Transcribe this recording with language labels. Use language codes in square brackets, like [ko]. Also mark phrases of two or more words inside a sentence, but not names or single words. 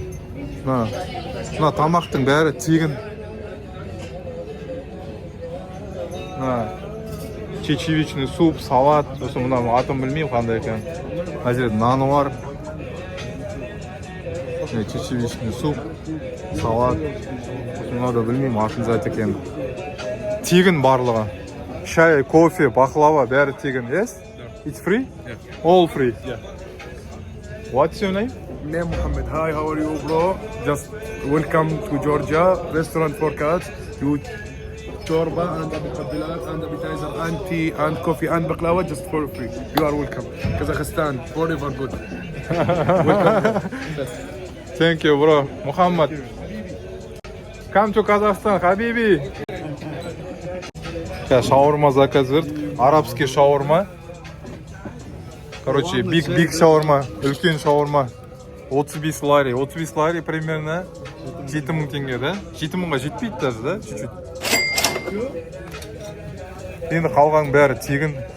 [kk] Мына тамақтың бәрі тегін. [ru] Чечевичный суп, [kk] салат, сосын мына атын білмеймін қандай екен. Мына жерде наны бар. [ru] Чечевичный суп, [kk] салат. Мына да білмеймін атын зат екен. Тегін барлығы. Шай, кофе, баклава бәрі тегін. [en] Yes? It's free? All free? What's your name? Name Mohammed. Hi, how are you, bro? Just welcome to Georgia, restaurant Forecast. You chorba and muqabbilat and appetizer and tea and coffee and baklava just for free. You are welcome. Kazakhstan, forever good. Welcome. Thank you, bro. Muhammad. Come to Kazakhstan, Habibi. [kk] Шаурма заказ бердік. [ru] Арабский шаурма. [kk] Короче, [en] big shawarma, [kk] үлкен шаурма. 35 лари. 35 лари примерно 7000 теңге, да? 7000-ға жетпейді даже, да? Чуть-чуть. Енді қалған бәрі тегін.